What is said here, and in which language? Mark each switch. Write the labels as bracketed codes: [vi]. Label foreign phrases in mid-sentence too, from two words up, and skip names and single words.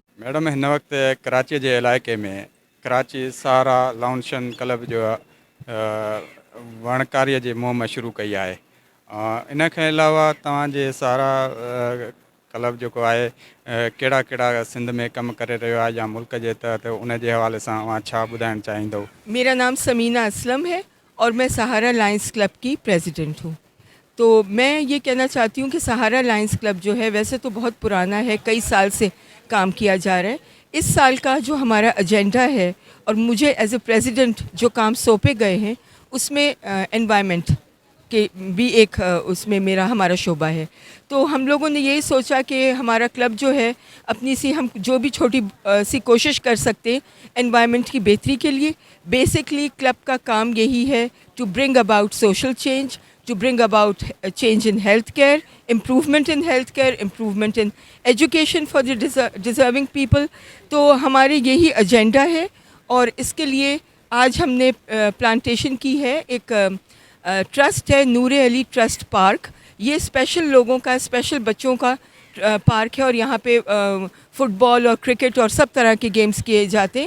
[sd] मैडम हिन वक़्तु कराची जे इलाइक़े में कराची सहारा लाउंज एंड क्लब जो वणकारीअ जी मुहिम शुरू कई आहे। इन खां अलावा तव्हांजे सहारा क्लब जेको आहे कहिड़ा कहिड़ा सिंध में कमु करे रहियो आहे या मुल्क जे तहत उन जे हवाले सां तव्हां छा ॿुधाइणु चाहींदव? [ur] میرا نام ثمینہ اسلم ہے اور میں سہارا لائنز کلب کی پریزیڈنٹ ہوں. تو میں یہ کہنا چاہتی ہوں کہ سہارا لائنز کلب جو ہے ویسے تو بہت پرانا ہے، کئی سال سے کام کیا جا رہا ہے. اس سال کا جو ہمارا ایجنڈا ہے اور مجھے [en] as a president [ur] جو کام سونپے گئے ہیں اس میں انوائرنمنٹ کے بھی ایک اس میں ہمارا شعبہ ہے. تو ہم لوگوں نے یہی سوچا کہ ہمارا کلب جو ہے اپنی سی ہم جو بھی چھوٹی سی کوشش کر سکتے ہیں انوائرنمنٹ کی بہتری کے لیے. بیسکلی کلب کا کام یہی ہے [en] to bring about social change, to bring about a change in healthcare, improvement in healthcare, improvement in education for the deserving people। [ur] تو ہمارے یہی ایجنڈا ہے اور اس کے لیے آج ہم نے پلانٹیشن کی ہے. ایک ٹرسٹ ہے نور علی ٹرسٹ پارک. یہ سپیشل لوگوں کا، سپیشل بچوں کا پارک ہے اور یہاں پہ فٹبال اور کرکٹ اور سب طرح کے گیمز کیے جاتے ہیں.